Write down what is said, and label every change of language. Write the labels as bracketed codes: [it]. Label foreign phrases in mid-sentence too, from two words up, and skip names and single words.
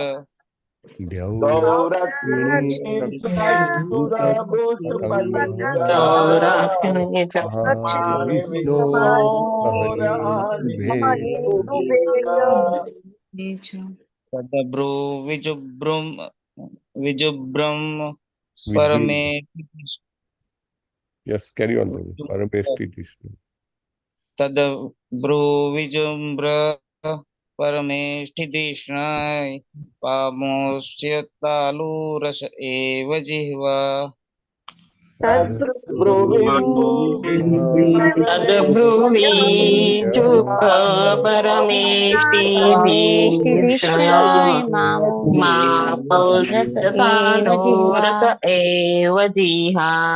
[sa] તદ્ભ્રુ વિજૃંભ પરમે [en] Yes, carry on. Parmeshthidishna. [sa] તદ્ભ્રુ વિજૃંભ પરમેષ્ઠિધિષ્ણાય પામોષ્યતાલુરસ એવ જિહ્વા. परमेष्ठिधिष्णाय मापोष्यतालुरस एव जिह्वा।